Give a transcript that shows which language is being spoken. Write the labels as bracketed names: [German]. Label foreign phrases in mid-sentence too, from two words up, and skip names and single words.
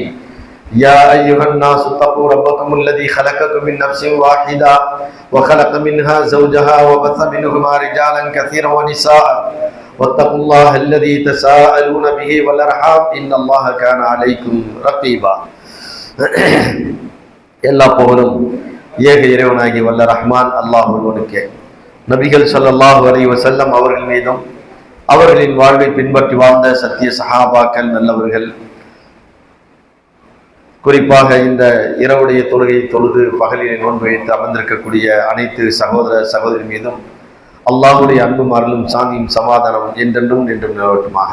[Arabic] يا أيها الناس اتقوا ربكم الذي خلقكم من نفس واحدة وخلق منها زوجها وبث منهما رجالا كثيرا ونساء واتقوا الله الذي تساءلون به والأرحام إن الله كان عليكم رقيبا. [Tamil] எல்லா புகழும் ஏக இறைவனாகி வல்ல ரஹ்மான் அல்லாஹ் ஒருவனுக்கே. நபிகள் [Arabic] صلى الله عليه وسلم [Tamil] அவர்கள் மீதும் அவர்களின் வாழ்வை பின்பற்றி வாழ்ந்த சத்திய சஹாபாக்கள் நல்லவர்கள், குறிப்பாக இந்த இரவுடைய தொழுகை தொழுது பகலினை நோன்பு வைத்து அமர்ந்திருக்கக்கூடிய அனைத்து சகோதர சகோதரி மீதும் அல்லாஹுடைய அன்பும் அருளும் சாந்தியும் சமாதானம் என்றென்றும் நின்றும் நிலவட்டுமாக.